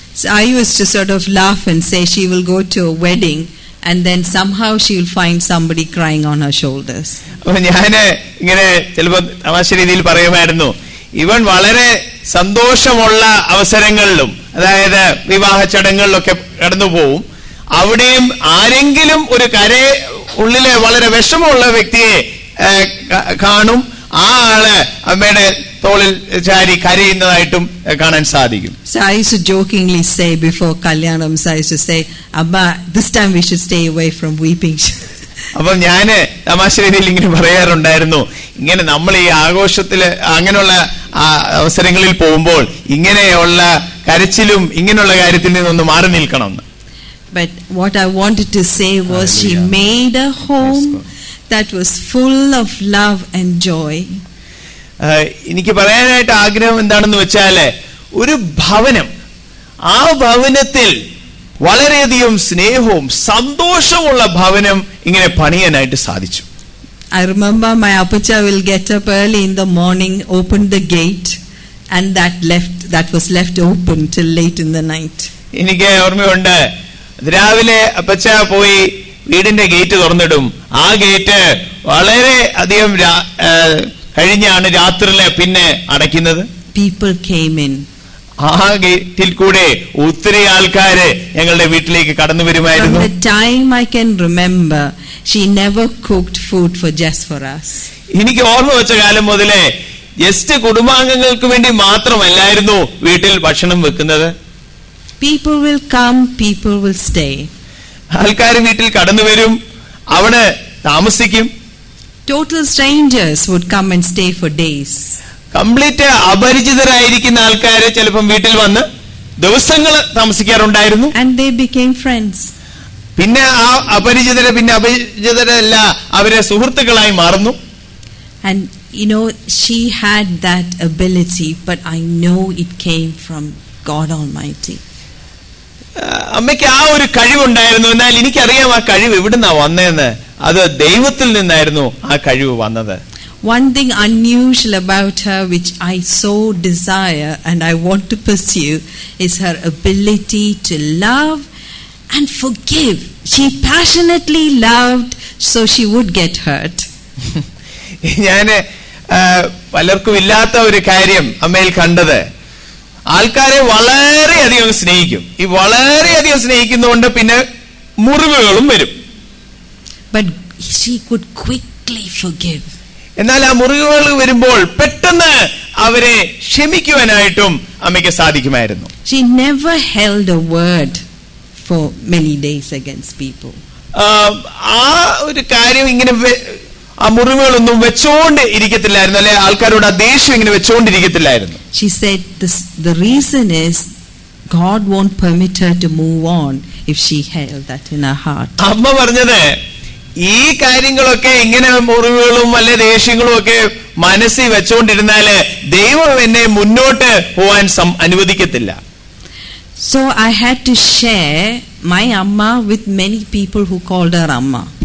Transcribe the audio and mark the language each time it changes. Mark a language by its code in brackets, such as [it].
[en] So I used to sort of laugh and say she will go to a wedding and then somehow she will find somebody crying on her shoulders. [ml] അപ്പൊ ഞാന് ഇങ്ങനെ ചിലപ്പോൾ തമാശ രീതിയിൽ പറയുമായിരുന്നു, ഇവൻ വളരെ സന്തോഷമുള്ള അവസരങ്ങളിലും, അതായത് വിവാഹ ചടങ്ങുകളിലൊക്കെ കടന്നു പോവും, അവിടെയും ആരെങ്കിലും ഒരു ഉള്ളിലെ വളരെ വിഷമമുള്ള വ്യക്തിയെ കാണും, ആ ആള് അമ്മയുടെ തോളിൽ ചാരി കരയുന്നതായിട്ടും കാണാൻ സാധിക്കും. [en] So I used to jokingly say before Kalyanams, I used to say, Abba, this time we should stay away from weeping. [ml] അപ്പം ഞാന് തമാശ രീതിയിൽ ഇങ്ങനെ പറയാറുണ്ടായിരുന്നു, ഇങ്ങനെ നമ്മൾ ഈ ആഘോഷത്തില് അങ്ങനെയുള്ള അവസരങ്ങളിൽ പോകുമ്പോൾ ഇങ്ങനെയുള്ള കരച്ചിലും ഇങ്ങനെയുള്ള കാര്യത്തിൽ നിന്നൊന്ന് മാറി നിൽക്കണം. [en] But what I wanted to say was, she made a home that was full of love and joy. [ml] എനിക്ക് പറയാനായിട്ട് ആഗ്രഹം എന്താണെന്ന് വെച്ചാല്, ഒരു ഭവനം, ആ ഭവനത്തിൽ വളരെയധികം സ്നേഹവും സന്തോഷമുള്ള ഭവനം ഇങ്ങനെ പണിയാനായിട്ട് സാധിച്ചു. [en] I remember my appacha will get up early in the morning, open the gate, and that was left open till late in the night. [ml] എനിക്ക് ഓർമ്മയുണ്ട്, രാവിലെ അപ്പച്ച പോയി വീടിന്റെ ഗേറ്റ് തുറന്നിടും. ആ ഗേറ്റ് വളരെ അധികം കഴിഞ്ഞാണ് രാത്രിയിലെ പിന്നെ അടയ്ക്കുന്നത്. [en] People came in. [ml] ആ ഗേറ്റിൽ കൂടെ ഒത്തിരി ആൾക്കാര് ഞങ്ങളുടെ വീട്ടിലേക്ക് കടന്നു വരുമായിരുന്നു. [en] From the time I can remember, she never cooked food just for us. [ml] എനിക്ക് ഓർമ്മ വെച്ച കാലം മുതലേ ജസ്റ്റ് കുടുംബാംഗങ്ങൾക്ക് വേണ്ടി മാത്രമല്ലായിരുന്നു വീട്ടിൽ ഭക്ഷണം വെക്കുന്നത്. [en] People will come, people will stay. [ml] ആൾക്കാർ വീട്ടിൽ കടന്നു വരും, അവിടെ താമസിക്കും. [en] Total strangers would come and stay for days. [ml] Complete അപരിചിതരായിരിക്കുന്ന ആൾക്കാര് ചിലപ്പം വീട്ടിൽ വന്ന് ദിവസങ്ങൾ താമസിക്കാറുണ്ടായിരുന്നു. [en] And they became friends. [ml] പിന്നെ ആ അപരിചിതരല്ല, അവരെ സുഹൃത്തുക്കളായി മാറുന്നു. [en] And she had that ability, but I know it came from God Almighty. [ml] അമ്മയ്ക്ക് ആ ഒരു കഴിവുണ്ടായിരുന്നു. എന്നാൽ എനിക്കറിയാം ആ കഴിവ് എവിടുന്നാ വന്നതെന്ന്. അത് ദൈവത്തിൽ നിന്നായിരുന്നു ആ കഴിവ് വന്നത്. [en] One thing unusual about her, which I so desire and I want to pursue, is her ability to love and forgive. She passionately loved, so she would get hurt. [ml] ഞാന് പലർക്കും ഇല്ലാത്ത ഒരു കാര്യം അമ്മയിൽ കണ്ടത്, ആൾക്കാരെ വളരെയധികം സ്നേഹിക്കും. ഈ വളരെയധികം സ്നേഹിക്കുന്നതുകൊണ്ട് പിന്നെ മുറിവുകളും വരും. [en] But she could quickly forgive. [ml] എന്നാൽ ആ മുറിവുകൾ വരുമ്പോൾ പെട്ടെന്ന് അവരെ ക്ഷമിക്കുവാനായിട്ടും അമ്മയ്ക്ക് സാധിക്കുമായിരുന്നു. [en] She never held a word for many days against people. [ml] ആ ഒരു കാര്യം ഇങ്ങനെ ആ മുറിവുകളൊന്നും വെച്ചോണ്ട് ഇരിക്കത്തില്ലായിരുന്നു, അല്ലെ ആൾക്കാരോട് ആ ദേഷ്യം ഇങ്ങനെ വെച്ചോണ്ടിരിക്കത്തില്ലായിരുന്നു. [en] She said the reason is God won't permit her to move on if she held that in her heart. [ml] അമ്മ പറഞ്ഞത്, ഈ കാര്യങ്ങളൊക്കെ ഇങ്ങനെ മുറിവുകളും അല്ലെ ദേഷ്യങ്ങളും ഒക്കെ മനസ്സിൽ വെച്ചോണ്ടിരുന്നാല് ദൈവം എന്നെ മുന്നോട്ട് പോവാൻ അനുവദിക്കത്തില്ല. [en] So I had to share my amma with many people who called her amma.